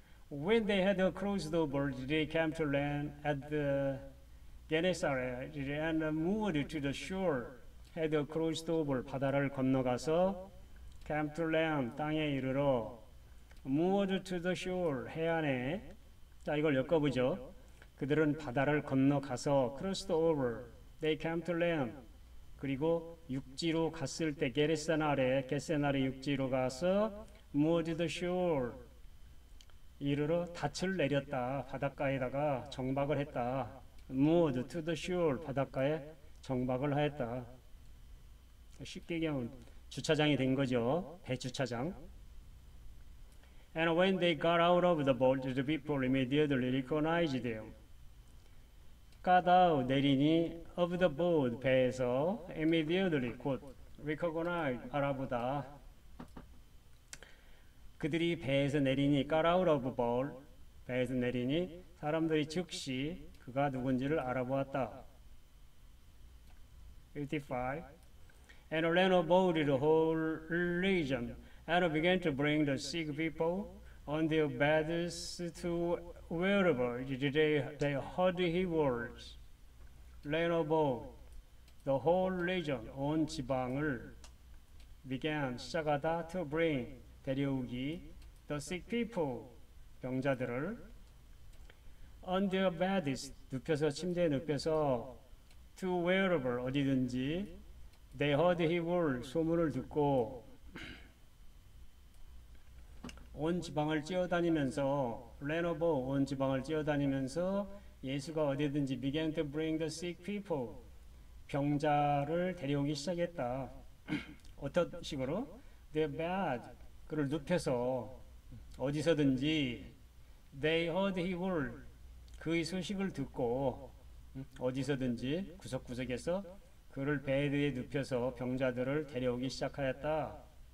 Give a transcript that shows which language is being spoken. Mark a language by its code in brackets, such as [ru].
[en] When they had crossed over, they came to land at the Gennesaret and moved to the shore. had crossed over, [ko] 바다를 건너가서 [en] came to land, [ko] 땅에 이르러 [en] moved to the shore, [ko] 해안에. 자, 이걸 엮어보죠. 그들은 바다를 건너가서 [en] crossed over, they came to land. [ko] 그리고 육지로 갔을 때 게르세나레 육지로 가서 [en] moved to the shore, [ko] 이르러 닻을 내렸다. 바닷가에다가 정박을 했다. [en] moved to the shore, [ko] 바닷가에 정박을 하였다. 쉽게 얘기하면 주차장이 된 거죠. 배주차장. [en] And when they got out of the boat, the people immediately recognized them. got out, [ko] 내리니, [en] of the boat, [ko] 배에서, [en] immediately, [ko] 곧, [en] recognize, [ko] 알아보다. 그들이 배에서 내리니, [en] got out of boat, [ko] 배에서 내리니, 사람들이 즉시 그가 누군지를 알아보았다. 55. [en] And ran about the whole region, and began to bring the sick people on their beds to wherever they heard he was. Ran about the whole region, [ko] 온 지방을 [en] began, [ko] 시작하다, [en] to bring, [ko] 데려오기, [en] the sick people, [ko] 병자들을 [en] on their beds, [ko] 눕혀서, 침대에 눕혀서 [en] to wherever, [ko] 어디든지 [en] they heard he was, [ko] 소문을 듣고 온 지방을 뛰어다니면서 [en] ran over, [ko] 온 지방을 뛰어다니면서 예수가 어디든지 [en] began to bring the sick people, [ko] 병자를 데려오기 시작했다. 어떤 식으로? [en] their bed, [ko] 그를 눕혀서 어디서든지 [en] they heard he was, [ko] 그의 소식을 듣고 어디서든지 구석구석에서 그를 베드에 눕혀서 병자들을 데려오기 시작하였다.